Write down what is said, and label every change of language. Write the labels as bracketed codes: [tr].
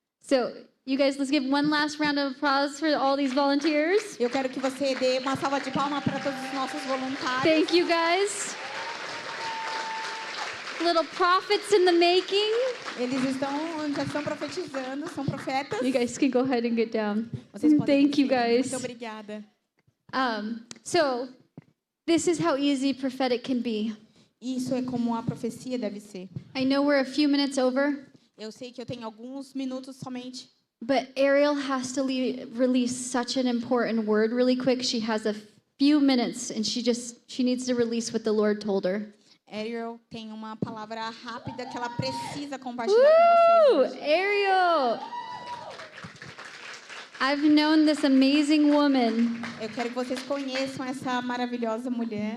[en] So, you guys, let's give one last round of applause for all these volunteers. [pt] Eu quero que você dê uma salva de palmas para todos os nossos voluntários. [en] Thank you, guys. Little prophets in the making. [pt] Eles já estão profetizando, são profetas. [en] You guys can go ahead and get down. [pt] Vocês podem [en] Thank you, [pt] descer. [en] guys. [pt] Muito obrigada. [en] So, this is how easy prophetic can be. [pt] Isso é como a profecia deve ser. [en] I know we're a few minutes over, [pt] Eu sei que eu tenho alguns minutos somente, [en] but Ariel has to release such an important word really quick. She has a few minutes, and she needs to release what the Lord told her. [pt] Ariel tem uma palavra rápida que ela precisa compartilhar com vocês. hoje. Ariel! [en] I've known this amazing woman. [pt] Eu quero que vocês conheçam essa maravilhosa mulher.